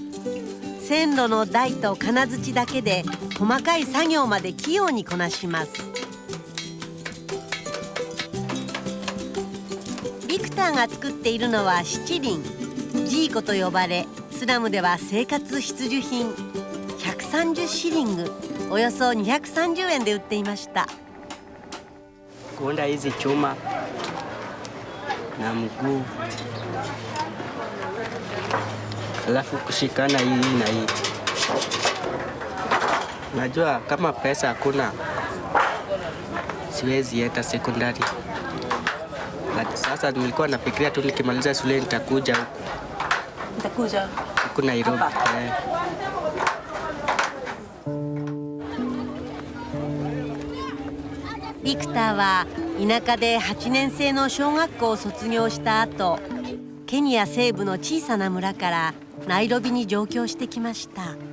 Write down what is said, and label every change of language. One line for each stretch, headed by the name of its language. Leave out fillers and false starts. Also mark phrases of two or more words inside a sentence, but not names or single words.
Japanese: 線路の台と金槌だけで細かい作業まで器用にこなします。ビクターが作っているのは七輪、ジーコと呼ばれ、スラムでは生活必需品。130シリング、およそ230円で売っていました。
Swahili: Kuunda hizi chuma na mguu, alafu kushikana hii na hii. Najua kama pesa hakuna siwezi enda sekondari. Sasa nilikuwa nafikiria tu nikimaliza shule nitakuja huku Nairobi.
Japanese: ビクターは田舎で8年生の小学校を卒業した後、ケニア西部の小さな村からナイロビに上京してきました。